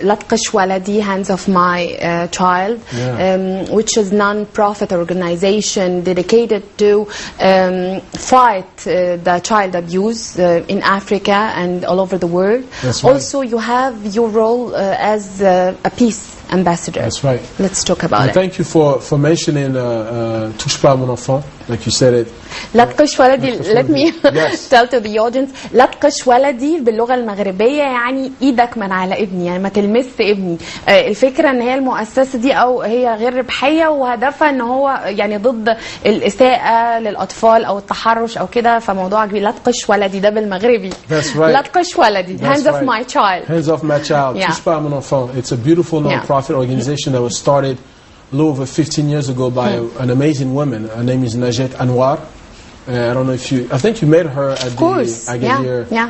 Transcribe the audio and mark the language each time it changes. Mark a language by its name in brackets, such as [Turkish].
[English] لطقش ولدي, Hands of My Child, which is non-profit organization dedicated to fight the child abuse in Africa and all over the world. That's right. Also, you have your role as a peace ambassador. That's right. Let's talk about it. Thank you for mentioning touche pas à mon enfant, like you said it. لطقش ولدي, let me Yes. tell to the audience. [Arabic] لطقش ولدي باللغة المغربية يعني ايدك من على ابني, يعني ما تلمس ابني. الفكرة ان هي المؤسسة دي او هي غير ربحية وهدفها ان هو يعني ضد الإساءة للأطفال او التحرش او كده, فموضوع كبير. لطقش ولدي ده بالمغربي. [English] That's right. لطقش ولدي, Hands of My Child. Hands of My Child. Yeah. [French] Touche pas à mon enfant. [English] It's a beautiful non-profit organization that was started a little over 15 years ago by an amazing woman. Her name is Najet Anwar. I don't know if you. I think you met her at the Agadir.